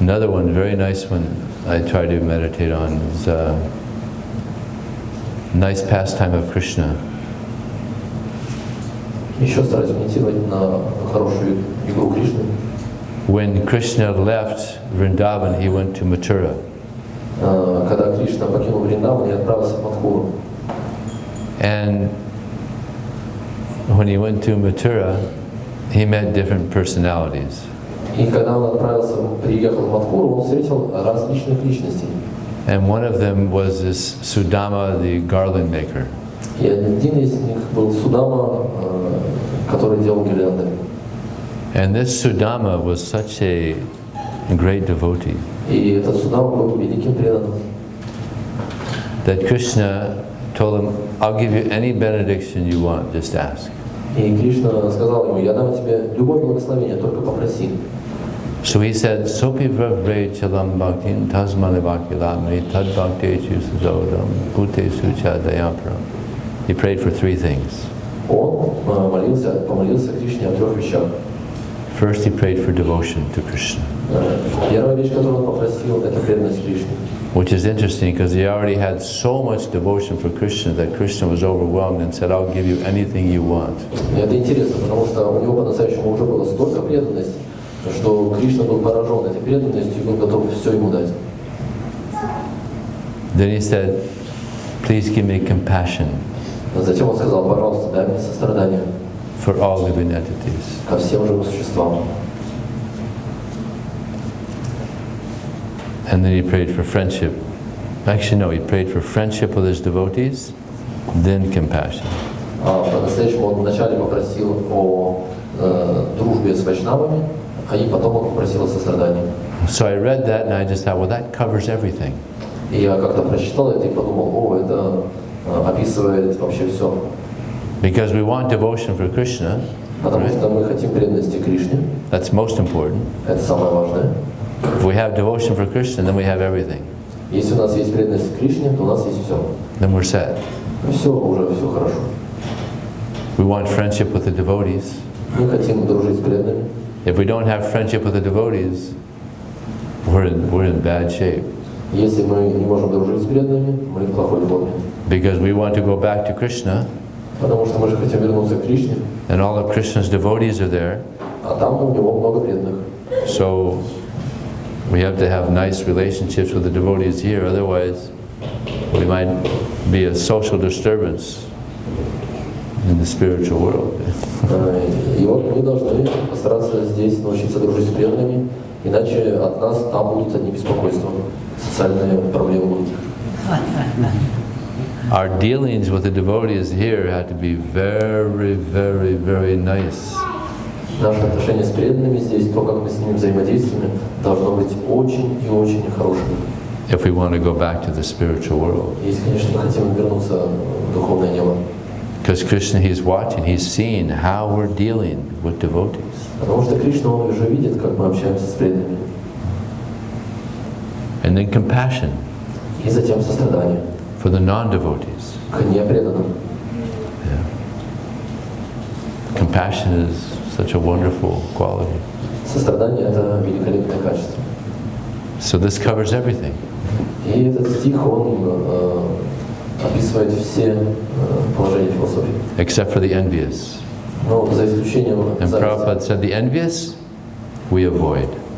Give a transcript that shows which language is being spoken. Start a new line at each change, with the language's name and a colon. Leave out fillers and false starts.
English: Another one, very nice one, I try to meditate on is nice pastime of Krishna.
Russian: Еще стараюсь медитировать на хорошую игру Кришны.
English: When Krishna left Vrindavan, he went to Mathura.
Russian: Когда Кришна покинул Вриндаван и отправился в Мадхуру.
English: And when he went to Mathura, he met different personalities.
Russian: И когда он отправился, приехал в Мадхуру, он встретил различных личностей.
English: And one of them was this Sudama, the garland maker.
Russian: И один из них был Судама, который делал гирлянды.
English: And this Sudama was such a great devotee
Russian: И этот Судама был великим преданным.
English: that Krishna told him, I'll give you any benediction you want, just ask.
Russian: И Кришна сказал ему: я дам тебе любое благословение, только попроси.
English: So he said,
Sanskrit: Sopi vravre chalam bhaktin tasmane bhakilamri tad bhaktechu sudodam bhutesu chadayaparam.
English: He prayed for three things.
Russian: Он помолился Кришне о трех вещах.
English: First, he prayed for devotion to Krishna,
Russian: Первая вещь, которую он попросил, это преданность Кришне.
English: which is interesting because he already had so much devotion for Krishna that Krishna was overwhelmed and said, I'll give you anything you want.
Russian: И это интересно, потому что у него по-настоящему уже было столько преданности, что Кришна был поражен этой преданностью и был готов все ему дать.
English: Then he said, please give me compassion
Russian: Затем он сказал: пожалуйста, дай мне сострадание
English: for all living entities.
Russian: ко всем живым существам.
English: And then he prayed for friendship. Actually, no, he prayed for friendship with his devotees, then compassion.
Russian: По-настоящему он вначале попросил о дружбе с вайшнавами, и потом он попросил о сострадании.
English: So I read that and I just thought, well, that covers everything.
Russian: И я как-то прочитал это и подумал: это описывает вообще все.
English: Because we want devotion for Krishna,
Russian: Потому что мы хотим преданности Кришне,
English: that's most important.
Russian: это самое важное.
English: If we have devotion for Krishna, then we have everything.
Russian: Если у нас есть преданность Кришне, то у нас есть все.
English: Then we're set.
Russian: Все, уже все хорошо.
English: We want friendship with the devotees.
Russian: Мы хотим дружить с преданными.
English: If we don't have friendship with the devotees, we're in bad shape.
Russian: Если мы не можем дружить с преданными, мы в плохой форме.
English: Because we want to go back to Krishna,
Russian: Потому что мы же хотим вернуться к Кришне,
English: and all of Krishna's devotees are there.
Russian: а там у него много преданных.
English: So we have to have nice relationships with the devotees here, otherwise we might be a social disturbance in the spiritual world.
Russian: И вот мы должны постараться здесь научиться дружить с преданными, иначе от нас там будут одни беспокойства, социальные проблемы будут.
English: Our dealings with the devotees here have to be very, very, very nice.
Russian: Наши отношения с преданными здесь, то, как мы с ними взаимодействуем, должно быть очень и очень хорошим.
English: If we want to go back to the spiritual world.
Russian: Если, конечно, мы хотим вернуться в духовное небо.
English: Because Krishna, He's watching, He's seeing how we're dealing with devotees.
Russian: Потому что Кришна, Он уже видит, как мы общаемся с преданными.
English: And then compassion
Russian: И затем сострадание
English: for the non-devotees.
Russian: к непреданным.
English: Yeah. Compassion is such a wonderful quality.
Russian: Сострадание – это великолепное качество.
English: So this covers everything.
Russian: И этот стих, он описывает все положения философии.
English: Except for the envious.
Russian: Но за исключением
English: And
Russian: зависти.
English: Prabhupada said the envious we avoid.